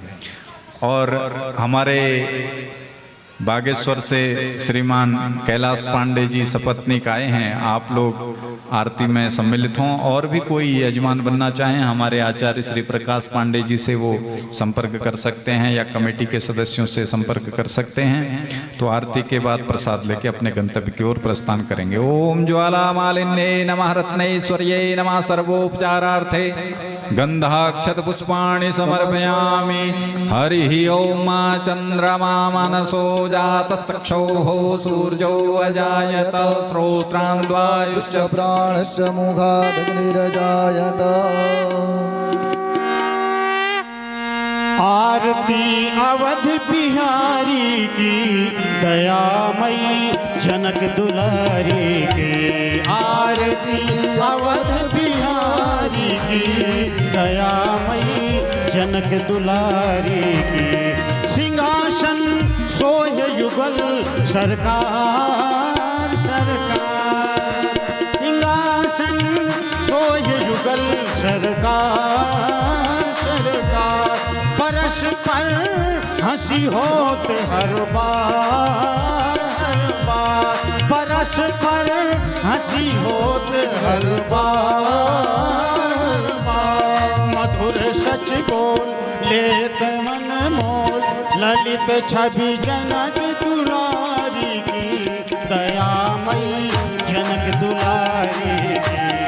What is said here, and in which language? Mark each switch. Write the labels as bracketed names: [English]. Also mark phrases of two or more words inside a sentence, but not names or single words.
[Hindi] और हमारे बागेश्वर से श्रीमान कैलाश पांडे जी सपत्नीक आए हैं। आप लोग आरती में सम्मिलित हों, और भी कोई यजमान बनना चाहें हमारे आचार्य श्री प्रकाश पांडे जी से वो संपर्क कर सकते हैं, या कमेटी के सदस्यों से संपर्क कर सकते हैं। तो आरती के बाद प्रसाद लेके अपने गंतव्य की ओर प्रस्थान करेंगे। [Sanskrit] ओम ज्वाला मालिन्ये नमः, रत्नैश्वर्ये नमः, सर्वोपचारार्थे गंधाक्षत पुष्पाणि समर्पयामि। हरि ओम चंद्रमा मनसो जात चक्षुः सूर्यो अजायत, श्रोत्रान् वायुश्च प्राणस्य मुखादग्निरजायत। [Hindi] आरती अवध बिहारी की दयामयी जनक दुलारी की, आरती अवध बिहारी की दयामयी जनक दुलारी की। सिंहासन सोय युगल सरकार सरकार, सिंहासन सोय युगल सरकार सरकार। परस्पर हंसी होत हर बार हर बार, परस्पर हंसी होत हर बार हर बार। मधुर सच बोल लेत मन मोल, ललित छवि जनक दुलारी की दयामयी जनक दुलारी की।